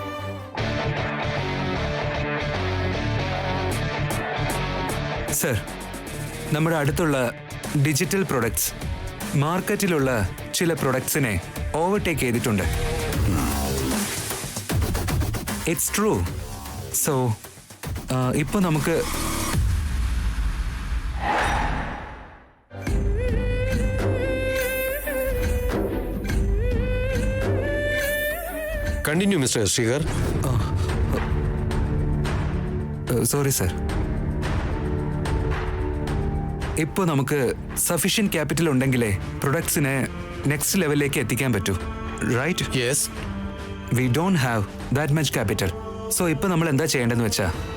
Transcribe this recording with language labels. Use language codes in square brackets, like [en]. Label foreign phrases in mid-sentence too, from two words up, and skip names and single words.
[ml] സർ, നമ്മുടെ അടുത്തുള്ള [en] digital products [ml] മാർക്കറ്റിലുള്ള ചില പ്രൊഡക്ട്സിനെ ഓവർടേക്ക് ചെയ്തിട്ടുണ്ട്. [en] It's true. [ml] സോ ഇപ്പോൾ നമുക്ക് [en] Continue Mister Srikar. Sorry sir. [ml] ഇപ്പോൾ നമുക്ക് [en] sufficient capital [ml] ഉണ്ടെങ്കിലേ പ്രൊഡക്ട്സിനെ നെക്സ്റ്റ് ലെവലിലേക്ക് എത്തിക്കാൻ പറ്റൂ, റൈറ്റ്? യെസ്. [en] We don't have that much capital. [ml] സോ ഇപ്പോൾ നമ്മൾ എന്താ ചെയ്യേണ്ടതെന്ന് വെച്ചാൽ